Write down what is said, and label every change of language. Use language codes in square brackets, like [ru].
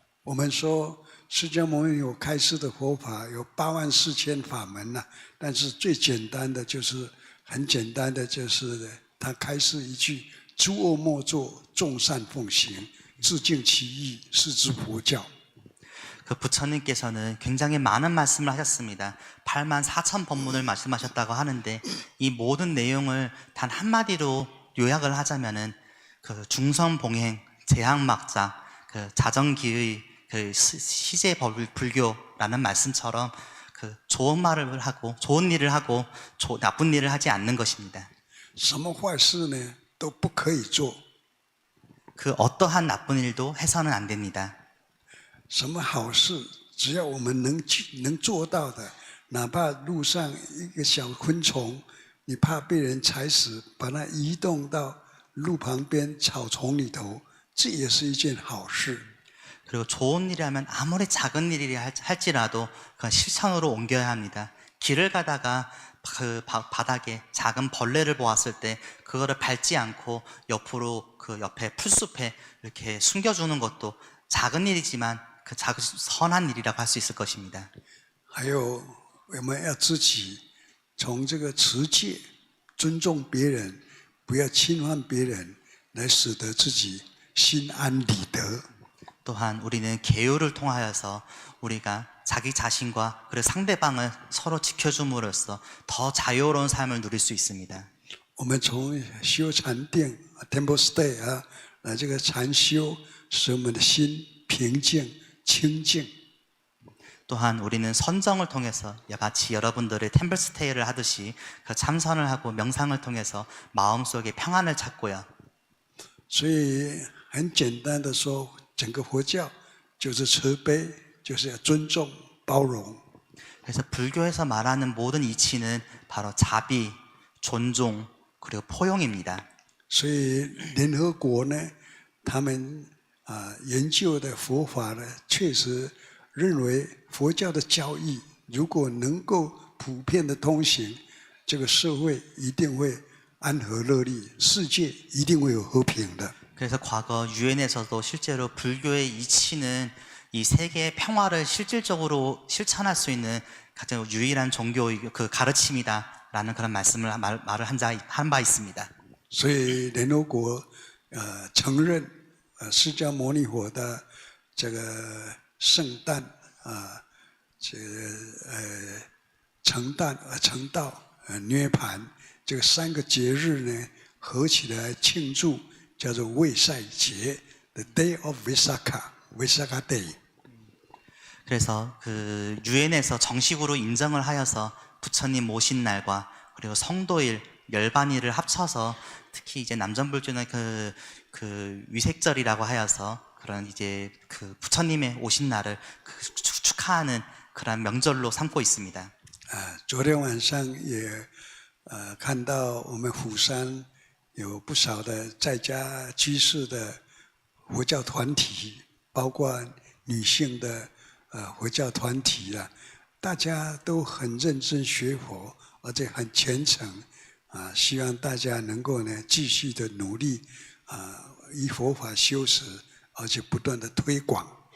[zh] 我们说释迦牟尼有开示的佛法有84000法门呐，但是最简单的就是很简单的就是他开示一句：诸恶莫作，众善奉行，自净其意，是之佛教。 [ko] 그 부처님께서는 굉장히 많은 말씀을 하셨습니다. 84,000 법문을 말씀하셨다고 하는데 이 모든 내용을 단 한마디로 요약을 하자면은 그 중선봉행, 제학막자, 그 자정기의 그 시제 불교라는 말씀처럼 그 좋은 말을 하고 좋은 일을 하고 나쁜 일을 하지 않는 것입니다. [zh] 什么坏事呢都不可以做， [ko] 그 어떠한 나쁜 일도 해서는 안 됩니다. [zh] 什么好事只要我们能做到的，哪怕路上一个小昆虫，你怕被人踩死，把它移动到路旁边草丛里头，这也是一件好事。 [ko] 그리고 좋은 일이라면 아무리 작은 일이라 할지라도 그 실천으로 옮겨야 합니다. 길을 가다가 그 바닥에 작은 벌레를 보았을 때 그거를 밟지 않고 옆으로 그 옆에 풀숲에 이렇게 숨겨주는 것도 작은 일이지만 그 작은 선한 일이라고 할 수 있을 것입니다. [zh] 还有我们要自己从这个持戒，尊重别人，不要侵犯别人，来使得自己心安理得。 [ko] 또한 우리는 계율을 통하여서 우리가 자기 자신과 그리고 상대방을 서로 지켜줌으로써 더 자유로운 삶을 누릴 수 있습니다. [zh] 我们从修禅定 [en] （temple stay） [zh] 来这个禅修，使我们的心平静清净。 [ko] 또한 우리는 선정을 통해서 마치 여러분들의 템플스테이를 하듯이 그 참선을 하고 명상을 통해서 마음속에 평안을 찾고요. [zh] 所以很简单的说，整个佛教就是慈悲，就是要尊重、包容。 [ko] 그래서 불교에서 말하는 모든 이치는 바로 자비, 존중, 그리고 포용입니다. [zh] 所以联合国呢，他们研究的佛法呢，确实认为佛教的教义如果能够普遍的通行，这个社会一定会安和乐利，世界一定会有和平的。 [ko] 그래서 과거 유엔에서도 실제로 불교의 이치는 이 세계의 평화를 실질적으로 실천할 수 있는 가장 유일한 종교 그 가르침이다라는 그런 말을 한 바 있습니다. [zh] 所以联合国承认释迦牟尼佛的这个圣诞这个成道涅槃这个3个节日呢合起来庆祝，叫做卫赛节 ， [en] The Day of Visakha Day。 [ko] 그래서 그 유엔에서 정식으로 인정을 하여서 부처님 모신 날과 그리고 성도일, 열반일을 합쳐서 특히 이제 남전불교는 그 위색절이라고 하여서 그런 이제 그 부처님의 오신 날을 축하하는 그런 명절로 삼고 있습니다. [zh] 昨天晚上也看到我们釜山有不少的在家居士的佛教团体，包括女性的佛教团体了，大家都很认真学佛，而且很虔诚希望大家能够呢继续的努力依佛法修持，而且不断的推广。